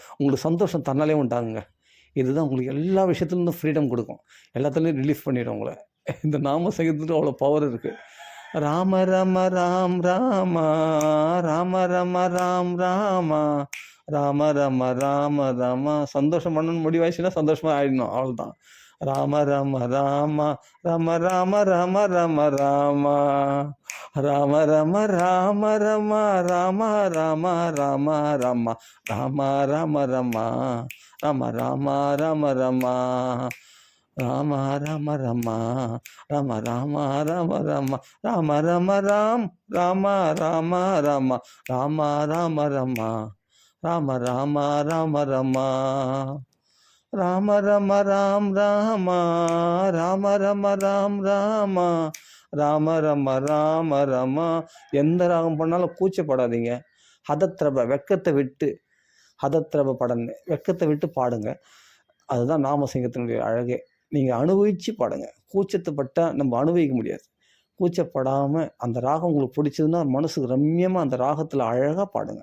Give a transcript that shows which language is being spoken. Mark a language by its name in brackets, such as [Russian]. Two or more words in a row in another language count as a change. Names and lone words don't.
[Tamil] உங்களுக்கு சந்தோஷம் தன்னாலே உண்டாகுங்க. இதுதான் உங்களுக்கு எல்லா விஷயத்துலேருந்தும் ஃப்ரீடம் கொடுக்கும். எல்லாத்துலேயும் ரிலீஃப் பண்ணிடும் உங்களை. இந்த நாம சங்கீதத்துக்கு அவ்வளோ பவர் இருக்குது. ராம ராம ராம் ராமா, ராம ராம ராம் ராமா, ராம ராம ராம ராமா. சந்தோஷம் பண்ணணும்னு முடிவாயிடுச்சுன்னா சந்தோஷமாக ஆயிடணும், அவ்வளோதான். ராம ராம ராம, ராம ராம ராம ராம ராமா, ராம ராம ராம ராம, ராம ராம ராம ராம, ராம ராம ராம, ராம ராம ராம ராம, ராம ராம ராம, ராம ராம ராம ராம, ராம ராம ராம், ராம ராம ராம, ராம ராம ராம, ராம ராம ராம ராம, ராம ராம ராம் ராம, ராம ராம ராம் ராம, ராம ராம ராம ராம. எந்த ராகம் பண்ணாலும் கூச்சப்படாதீங்க. ஹதத்ரப, வெக்கத்தை விட்டு, ஹதத்ரப படன்னு வெக்கத்தை விட்டு பாடுங்க. அதுதான் நாம சிங்கத்தினுடைய அழகே. நீங்கள் அனுபவித்து பாடுங்க. கூச்சத்தைப்பட்டால் நம்ம அனுபவிக்க முடியாது. கூச்சப்படாமல் அந்த ராகம் உங்களுக்கு பிடிச்சதுன்னா மனசுக்கு ரம்யமாக அந்த ராகத்தில் அழகாக பாடுங்க.